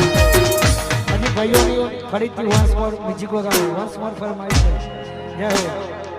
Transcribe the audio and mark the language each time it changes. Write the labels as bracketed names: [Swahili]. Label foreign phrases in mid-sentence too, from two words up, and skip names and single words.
[Gujarati] ફરીથી [English] once more [Gujarati] મ્યુઝિક વગાડો, [English] once more [Gujarati] ફરમાઈશ છે. જય હો.